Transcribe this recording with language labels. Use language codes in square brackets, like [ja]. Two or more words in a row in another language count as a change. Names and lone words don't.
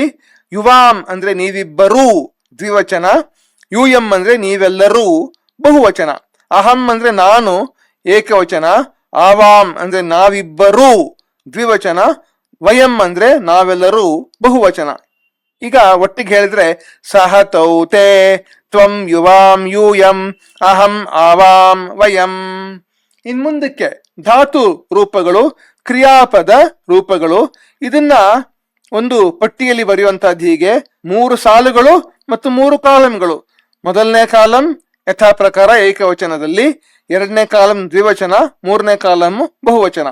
[kn] ಯುವಾಂ ಅಂದ್ರೆ ನೀವಿಬ್ಬರೂ ದ್ವಿವಚನ. ಯೂಯಂ ಅಂದ್ರೆ ನೀವೆಲ್ಲರೂ ಬಹುವಚನ. ಅಹಂ ಅಂದ್ರೆ ನಾನು ಏಕವಚನ. ಆವಾಂ ಅಂದ್ರೆ ನಾವಿಬ್ಬರೂ ದ್ವಿವಚನ. ವಯಂ ಅಂದ್ರೆ ನಾವೆಲ್ಲರೂ ಬಹುವಚನ. ಈಗ ಒಟ್ಟಿಗೆ ಹೇಳಿದ್ರೆ [sa] ಸಹ ತೌ ತೇ ತ್ವಂ ಯುವಾಂ ಯೂಯಂ ಅಹಂ ಆವಾಂ ವಯಂ. [kn] ಇನ್ ಮುಂದಕ್ಕೆ ಧಾತು ರೂಪಗಳು, ಕ್ರಿಯಾಪದ ರೂಪಗಳು. ಇದನ್ನ ಒಂದು ಪಟ್ಟಿಯಲ್ಲಿ ಬರೆಯುವಂತಹದ್ದು ಹೀಗೆ: 3 ಸಾಲುಗಳು ಮತ್ತು 3 ಕಾಲಂಗಳು. ಮೊದಲನೇ ಕಾಲಂ ಯಥಾ ಪ್ರಕಾರ ಏಕವಚನದಲ್ಲಿ, 2ನೇ ಕಾಲಂ ದ್ವಿವಚನ, 3ನೇ ಕಾಲಂ ಬಹುವಚನ.